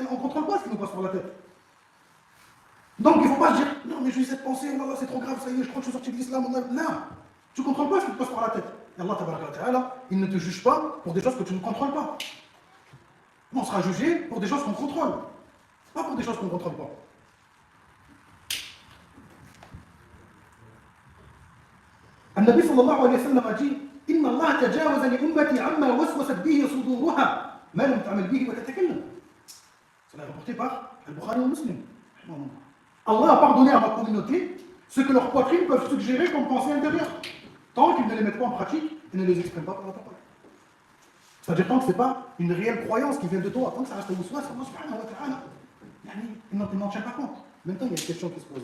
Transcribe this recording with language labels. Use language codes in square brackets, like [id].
[fr] Et on ne contrôle pas ce qui nous passe par la tête. Donc il ne faut pas se dire, non mais j'ai eu cette pensée, oh là là, c'est trop grave, ça y est, je crois que je suis sorti de l'islam. Non, tu ne contrôles pas ce qui te passe par la tête. Et [ar] Allah tabaraka wa ta'ala, [fr] il ne te juge pas pour des choses que tu ne contrôles pas. On sera jugé pour des choses qu'on contrôle, pas pour des choses qu'on ne contrôle pas. [ar] النبي صلى الله عليه وسلم قال إن الله تجاوز لأمتي عما وسوست به صدورها ما لم تعمل به وتتكلم. [fr] Cela est rapporté par Al-Bukhari ou Muslim. Allah a pardonné à ma communauté ce que leurs poitrines peuvent suggérer comme pensée intérieure, tant qu'ils ne les mettent pas en pratique et ne les expriment pas par la parole. C'est-à-dire tant que ce n'est pas une réelle croyance qui vient de toi, tant que ça reste au waswas, [ar] Allah subhanahu wa ta'ala, [fr] il n'en tient pas compte. Maintenant, il y a une question qui se pose.